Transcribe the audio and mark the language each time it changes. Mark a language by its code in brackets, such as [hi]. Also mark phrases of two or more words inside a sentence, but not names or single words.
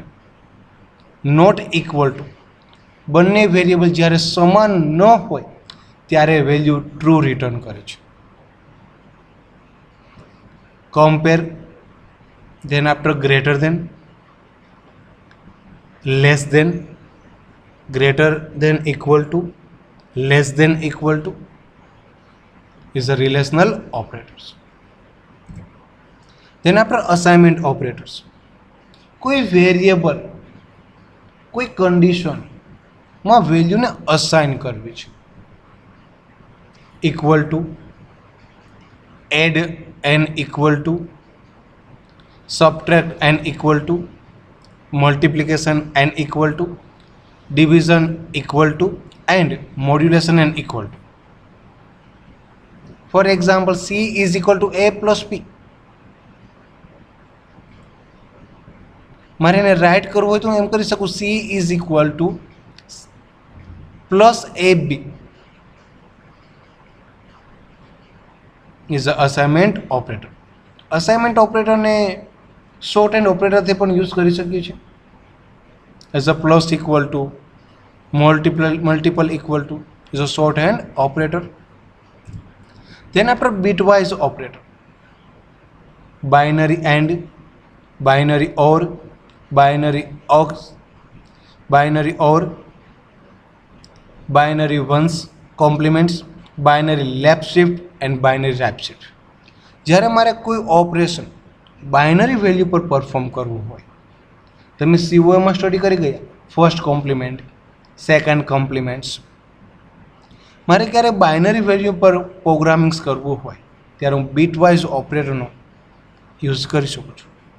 [en] not equal to [gu] બંને વેરિયેબલ જ્યારે સમાન ન હોય ત્યારે [en] value true return [gu] કરે છે. [en] compare, then after greater than, less than, greater than equal to, less than equal to is a relational operators. Then after, assignment operators. [gu] કોઈ વેરિયેબલ કોઈ કન્ડિશનમાં વેલ્યુને અસાઇન કરવી છે. [en] equal to, add n equal to, subtract n equal to, multiplication n equal to, division equal to and modulation n equal to. For example, C is equal to A plus B. [gu] મારે એને રાઇટ કરવું હોય તો હું એમ કરી શકું, [en] C is equal to plus AB is a assignment operator. [gu] અસાઇનમેન્ટ ઓપરેટરને [en] short hand [gu] ઓપરેટરથી પણ યુઝ કરી શકીએ છીએ. [en] as a plus equal to, multiple equal to is a shorthand operator. Then after, bitwise operator. Binary AND, binary OR, binary AUX, binary OR, binary ones complements, binary left shift and binary right shift. [gu] જ્યારે મારે કોઈ ઓપરેશન [en] binary value [gu] પર પરફોર્મ કરવું હોય, તમે COMમાં સ્ટડી કરી ગયા, [en] first complement, second complements. [gu] મારે ક્યારે [en] binary value [gu] પર પ્રોગ્રામિંગ્સ કરવું હોય ત્યારે હું [en] bitwise operatorનો [gu] યુઝ કરી શકું છું.